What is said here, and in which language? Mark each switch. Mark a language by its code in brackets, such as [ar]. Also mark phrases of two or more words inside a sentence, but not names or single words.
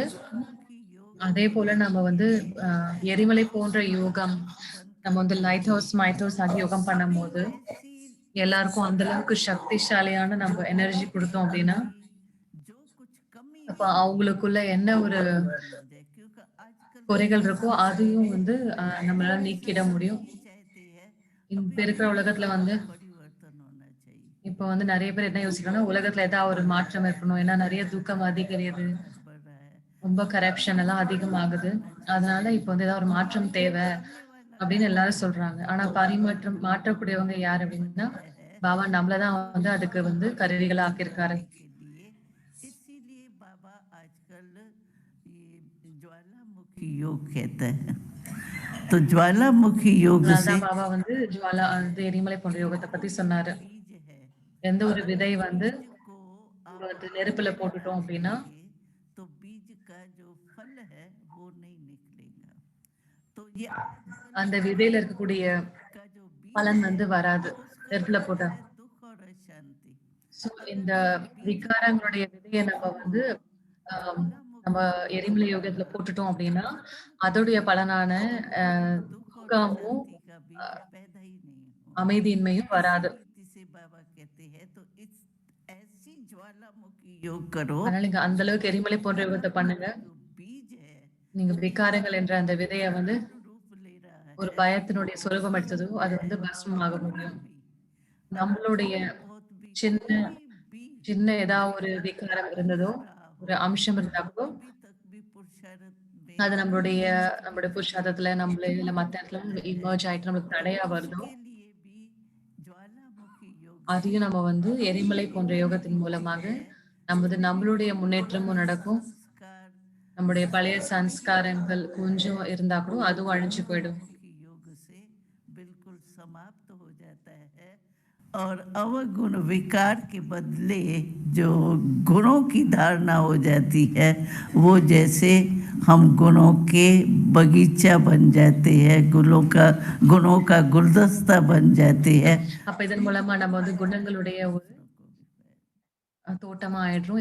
[ta] அதே போல நம்ம வந்து எரிமலை போன்ற யோகம் நம்ம வந்து [en] light house might house [ta] ஆகி யோகம் பண்ணும்போது எல்லாருக்கும் அந்த அளவுக்கு சக்திசாலியான நம்ம எனர்ஜி கொடுத்தோம் அப்படின்னா அப்ப அவங்களுக்குள்ள என்ன ஒரு குறைகள் இருக்கோ அதையும் வந்து நம்மளால நீக்கிட முடியும். இப்ப இருக்கிற உலகத்துல வந்து இப்ப வந்து நிறைய பேர் என்ன யோசிக்கிறாங்கன்னா உலகத்துல ஏதாவது ஒரு மாற்றம் இருக்கணும், ஏன்னா நிறைய தூக்கம் அதிகரிக்குது, ரொம்ப கரப்ஷன் எல்லாம் அதிகமாகுது. அதனால இப்ப வந்து ஏதாவது ஒரு மாற்றம் தேவை [hi] सामने वाला [ta] அப்படின்னு எல்லாரும் சொல்றாங்க. ஆனா பரிமாற்றம் மாற்றக்கூடியவங்க யார் அப்படின்னா, [hi] है [ta] பாபா நம்மள தான் [hi] तो [ta] வந்து அதுக்கு [hi] ज्वाला [ta] வந்து [hi] को [ta] கருவிகளா [hi] दूर [ta] ஆக்கியிருக்காரு. [hi] करने के लिए इसीलिए बाबा आजकल ये ज्वालामुखी योग कहते हैं। तो ज्वालामुखी योग [ta] அதனால [hi] से [ta] தான் பாபா வந்து ஜுவாலா வந்து எரிமலை போன்ற யோகத்த [hi] जो [ta] பத்தி [hi] भी [ta] சொன்னாரு. [hi] बीज है [ta] எந்த ஒரு [hi] अगर [ta] விதை [hi] उस [ta] வந்து [hi] बीज को [ta] நம்ம [hi] आप [ta] வந்து [hi] आग [ta] நெருப்புல [hi] में [ta] போட்டுட்டோம் அப்படின்னா, [hi] डालेंगे तो बीज का जो फल है वो नहीं निकलेगा। तो ये आजकल [ta] அந்த விதையில இருக்கக்கூடிய [hi] ज्वालामुखी का जो बीज [ta] பலன் [hi] है [ta] வந்து வராது. [hi] उसका [ta] நெருப்புல [hi] फल [ta] போட்டா. [hi] है दुख और अशांति। [ta] ஸோ [hi] अगर [ta] இந்த [hi] उस बीज को [ta] விகாரங்களுடைய விதைய நம்ம [hi] आपको [ta] வந்து ஆம், நம்ம [hi] ज्वालामुखी योग से [ta] எரிமலை யோகத்துல [hi] आपको [ta] போட்டுட்டோம் அப்படின்னா, [hi] खत्म [ta] அதோடைய [hi] करना है [ta] பலனான [hi] तो அ वहाँ पर दुख और [ta] தூக்கமும், [hi] अशांति का அ बीज पैदा ही नहीं होगा। [ta] அமைதியின்மையும் [hi] इसी [ta] வராது. [hi] रीति से बाबा कहते हैं तो इस ऐसी ज्वालामुखी योग करो [ta] அதனால நீங்க அந்த [hi] कि [ta] அளவுக்கு [hi] वो [ta] எரிமலை போன்ற யோகத்த [hi] ज्वालामुखी [ta] பண்ணுங்க. [hi] का जो बीज है [ta] நீங்க [hi] वो [ta] விகாரங்கள் என்ற அந்த விதைய வந்து [hi] साकार रूप ले रहा [ta] ஒரு [hi] है [ta] பயத்தினுடைய [hi] वो [ta] சொரூபம் எடுத்ததோ, [hi] शांत [ta] அது [hi] है [ta] வந்து [hi] और [ta] பஸ்மமாக [hi] कभी [ta] முடியும். [hi] भी अगर [ta] நம்மளுடைய [hi] थोड़ा बहुत भी [ta] சின்ன [hi] कोई भी [ta] சின்ன ஏதாவது ஒரு [hi] विकार [ta] விகாரம் [hi] भी [ta] இருந்ததோ, [hi] आ रहा हो [ta] ஒரு அம்சம் இருந்தா [hi] तो [ta] கூட, [hi] अभी तक भी पुरुषार्थ [ta] அது [hi] में [ta] நம்மளுடைய [hi] नष्ट [ta] நம்மளுடைய [hi] नहीं हुआ [ta] புருஷார்த்தத்துல நம்மள இல்ல [hi] इतना [ta] மத்த இடத்துல [hi] विकार है [ta] இமர்ஜ் ஆயிட்டு நம்மளுக்கு [hi] तो [ta] தடையா வருதோ, [hi] उसके लिए भी ज्वालामुखी योग से [ta] அதையும் நம்ம வந்து எரிமலை [hi] अपनी [ta] போன்ற யோகத்தின் [hi] जो [ta] மூலமாக [hi] है [ta] நமது [hi] अपने [ta] நம்மளுடைய [hi] जो [ta] முன்னேற்றமும் [hi] पुराने [ta] நடக்கும். [hi] संस्कार [ta] நம்முடைய பழைய [hi] सब कुछ [ta] சன்ஸ்காரங்கள் கொஞ்சம் இருந்தா கூட அதுவும் அழிஞ்சு போயிடும். [hi] ज्वालामुखी योग से बिल्कुल समाप्त हो जाता है और अवगुण विकार के बदले जो गुणों की धारणा हो जाती है वो जैसे हम गुणों के बगीचा बन जाते हैं गुणों का गुलदस्ता बन जाते हैं। [ta] அப்ப இதன் மூலமா நம்ம வந்து குணங்களுடைய ஒரு [hi] दूसरों को भी फायदा। [ta] தோட்டமா ஆயிடுறோம்.